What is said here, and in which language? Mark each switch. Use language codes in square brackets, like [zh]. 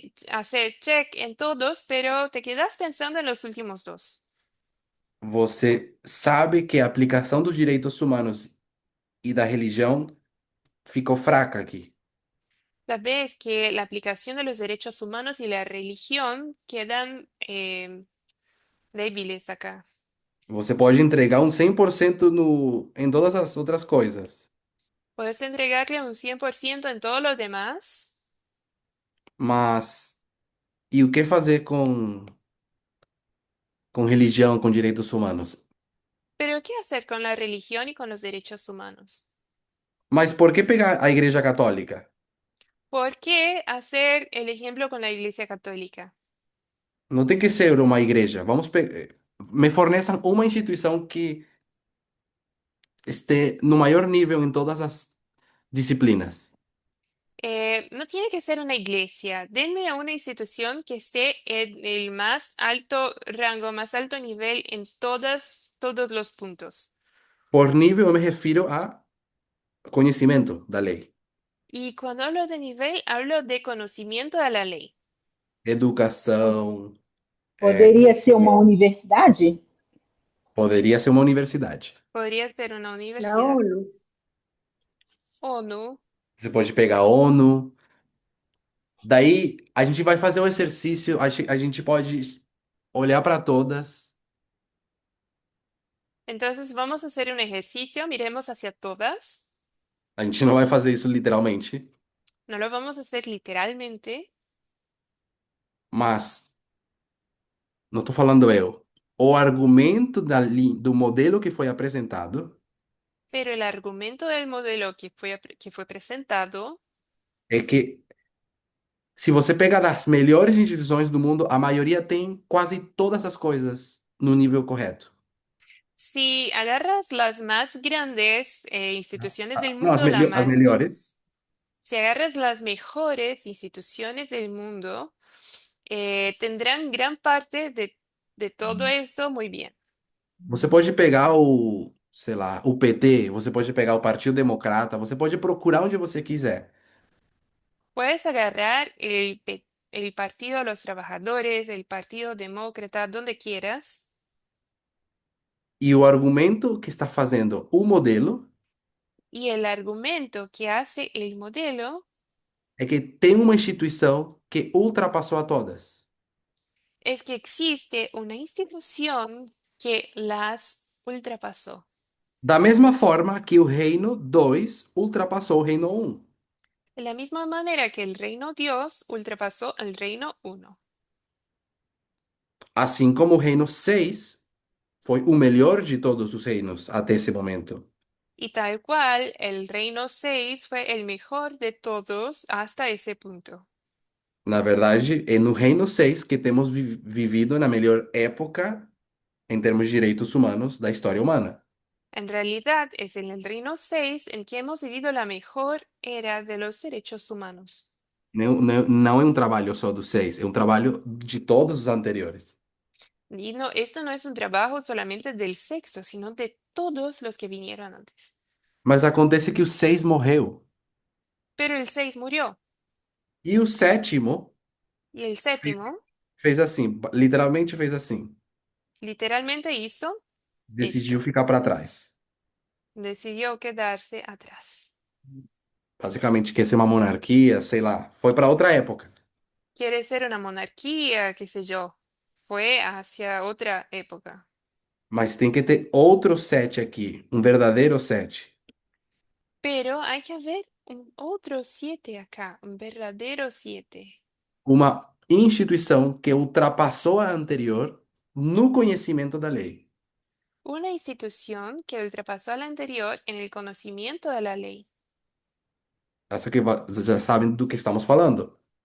[es] hacer check en todos, pero te quedas pensando en los últimos dos. [pt] Você sabe que a aplicação dos direitos humanos e da religião ficou fraca aqui. [es] Sabes que la aplicación de los derechos humanos y la religión quedan débiles acá. [pt] Você pode entregar um 100% em todas as outras coisas, [es] Puedes entregarle un 100% en todos los demás, [pt] mas e o que fazer com religião, com direitos humanos? [es] pero ¿qué hacer con la religión y con los derechos humanos? [pt] Mas por que pegar a Igreja Católica? [es] ¿Por qué hacer el ejemplo con la Iglesia Católica? [pt] Não tem que ser uma igreja. Me forneçam uma instituição que esté no maior nível em todas as disciplinas. [es] No tiene que ser una iglesia. Denme a una institución que esté en el más alto rango, más alto nivel en todos los puntos. [pt] Por nível, eu me refiro a conhecimento da lei, [es] Y cuando hablo de nivel, hablo de conocimiento de la ley. [pt] educação, Poderia ser uma universidade? poderia ser uma universidade. [es] Podría ser una La universidad. [pt] ONU. [es] ONU. [pt] Você pode pegar a ONU. Daí a gente vai fazer o exercício, a gente pode olhar para todas [es] Entonces vamos a hacer un ejercicio, miremos hacia todas. [pt] A gente não vai fazer isso literalmente, [es] No lo vamos a hacer literalmente, [pt] mas não estou falando eu. O argumento do modelo que foi apresentado [es] pero el argumento del modelo que fue presentado [pt] é que se você pegar das melhores instituições do mundo, a maioria tem quase todas as coisas no nível correto. [es] si agarras las más grandes instituciones del [pt] Não, [es] mundo, [pt] as melhores. [es] si agarras las mejores instituciones del mundo, tendrán gran parte de todo esto muy bien. [pt] Você pode pegar sei lá, o PT, você pode pegar o Partido Democrata, você pode procurar onde você quiser. [es] Puedes agarrar el Partido de los Trabajadores, el Partido Demócrata, donde quieras, [pt] E o argumento que está fazendo o modelo [es] y el argumento que hace el modelo [pt] é que tem uma instituição que ultrapassou a todas. [es] es que existe una institución que las ultrapasó. [pt] Da mesma forma que o Reino 2 ultrapassou o Reino 1. [es] De la misma manera que el reino Dios ultrapasó al reino 1. [pt] Assim como o Reino 6 foi o melhor de todos os reinos até esse momento. [es] Y tal cual, el reino 6 fue el mejor de todos hasta ese punto. [pt] Na verdade, é no Reino 6 que temos vivido na melhor época em termos de direitos humanos da história humana. [es] En realidad, es en el reino 6 en que hemos vivido la mejor era de los derechos humanos. [pt] Não é um trabalho só do 6, é um trabalho de todos os anteriores. [es] Y no, esto no es un trabajo solamente del sexto, sino de todos los que vinieron antes. [pt] Mas acontece que o 6 morreu. [es] Pero el 6 murió. [pt] E o sétimo [es] Y el séptimo [pt] fez assim, literalmente fez assim. [es] literalmente hizo [pt] Decidiu [es] esto. [pt] ficar para trás. [es] Decidió quedarse atrás. [pt] Basicamente, quer ser uma monarquia, sei lá. Foi para outra época. [es] Quiere ser una monarquía, qué sé yo. Fue hacia otra época. [pt] Mas tem que ter outro 7 aqui, um verdadeiro 7. [es] Pero hay que haber un otro 7 acá, un verdadero 7. [pt] Uma instituição que ultrapassou a anterior no conhecimento da lei. [es] Una institución que ultrapasó a la anterior en el conocimiento de la lei. [pt] Essa que já sabem do que estamos falando.